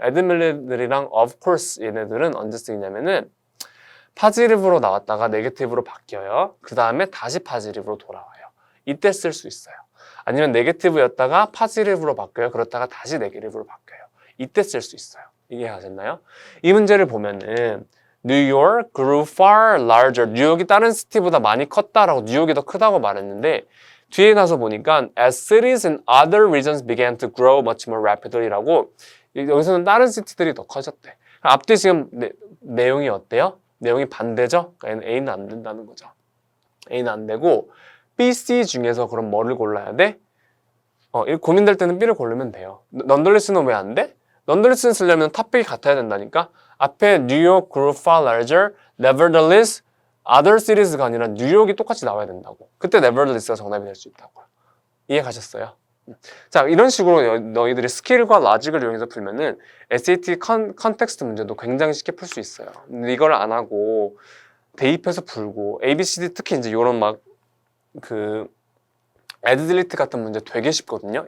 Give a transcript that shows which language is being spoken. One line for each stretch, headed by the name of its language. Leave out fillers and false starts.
Korean: admittedly랑 of course 얘네들은 언제 쓰이냐면은 positive로 나왔다가 negative로 바뀌어요. 그 다음에 다시 positive로 돌아와요. 이때 쓸 수 있어요. 아니면 negative였다가 positive로 바뀌어요. 그렇다가 다시 negative로 바뀌어요. 이때 쓸 수 있어요. 이해하셨나요? 이 문제를 보면은
English: New York grew far larger.
Korean: 뉴욕이 다른 시티보다 많이 컸다라고 뉴욕이 더 크다고 말했는데 뒤에 가서 보니까
English: as cities in other regions began to grow much more rapidly
Korean: 라고 여기서는 다른 시티들이 더 커졌대. 앞뒤 지금 내용이 어때요? 내용이 반대죠? 그러니까 A는 안 된다는 거죠. A는 안 되고 B, C 중에서 그럼 뭐를 골라야 돼? 고민될 때는 B를 고르면 돼요. 넌덜리스는 왜 안 돼? 넌덜리스는 쓰려면 탑백이 같아야 된다니까? 앞에
English: New York grew far larger, nevertheless, other cities
Korean: 가 아니라 뉴욕이 똑같이 나와야 된다고. 그때 nevertheless가 정답이 될 수 있다고요. 이해 가셨어요? 자, 이런 식으로 너희들이 스킬과 라직을 이용해서 풀면은 SAT 컨텍스트 문제도 굉장히 쉽게 풀 수 있어요. 근데 이걸 안 하고 대입해서 풀고 ABCD 특히 이제 이런 막 add, delete 같은 문제 되게 쉽거든요.